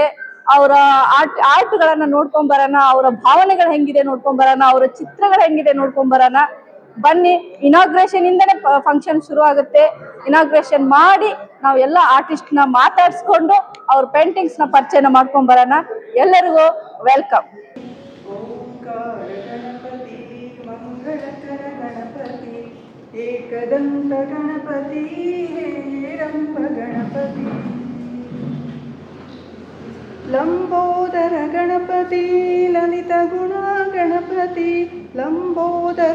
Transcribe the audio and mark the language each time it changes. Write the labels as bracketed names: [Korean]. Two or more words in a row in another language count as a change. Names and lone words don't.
[Kannada] ಅವರ ಆರ್ಟ್ಗಳನ್ನ ನೋಡ್ಕೊಂಡ್ ಬರೋಣ, ಅವರ ಭಾವನೆಗಳು ಹೆಂಗಿದೆ ನೋಡ್ಕೊಂಡ್ ಬರೋಣ, ಅವರ ಚಿತ್ರಗಳು ಹೆಂಗಿದೆ ನೋಡ್ಕೊಂಡ್ ಬರೋಣ. ಬನ್ನಿ, ಇನಾಗ್ರೇಷನ್ ಇಂದನೇ ಫಂಕ್ಷನ್ ಶುರು ಆಗುತ್ತೆ. ಇನಾಗ್ರೇಷನ್ ಮಾಡಿ ನಾವು ಎಲ್ಲ ಆರ್ಟಿಸ್ಟ್ ನ ಮಾತಾಡ್ಸ್ಕೊಂಡು ಅವ್ರ ಪೇಂಟಿಂಗ್ಸ್ ನ ಪರಿಚಯ ಮಾಡ್ಕೊಂಡ್ ಬರೋಣ. ಎಲ್ಲರಿಗೂ ವೆಲ್ಕಮ್. ಓಂಕಾರ ಗಣಪತಿ ಮಂಗಳಕರ ಗಣಪತಿ ಏಕದಂತ ಗಣಪತಿ ಹೇರಂಬ ಗಣಪತಿ ಲಂಬೋದರ ಗಣಪತಿ ಲಲಿತ ಗುಣ ಗಣಪತಿ ಲಂಬೋದರ